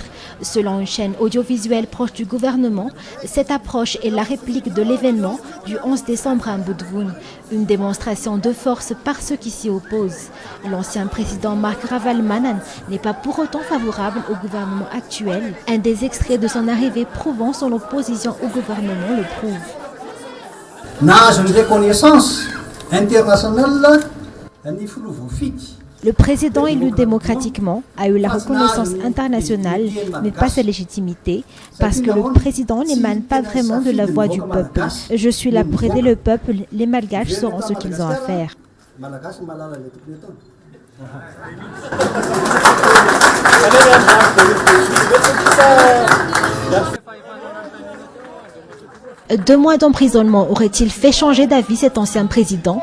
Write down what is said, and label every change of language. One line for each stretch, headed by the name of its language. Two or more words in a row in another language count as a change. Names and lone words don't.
French: Selon une chaîne audiovisuelle proche du gouvernement, cette approche est la réplique de l'événement du 11 décembre à Mbudvoun, une démonstration de force par ceux qui s'y opposent. L'ancien président Marc Ravalomanana n'est pas pour autant favorable au gouvernement actuel. Un des extraits de son arrivée prouvant son opposition au gouvernement le prouve.
Malagasy: nahazo ny
French: reconnaissance internationale
Malagasy: ny filoha voafity.
French: Le président élu démocratiquement a eu la reconnaissance internationale, mais pas sa légitimité, parce que le président n'émane pas vraiment de la voix du peuple. Je suis là pour aider le peuple, les Malgaches sauront ce qu'ils ont à faire. Deux mois d'emprisonnement auraient-ils fait changer d'avis cet ancien président?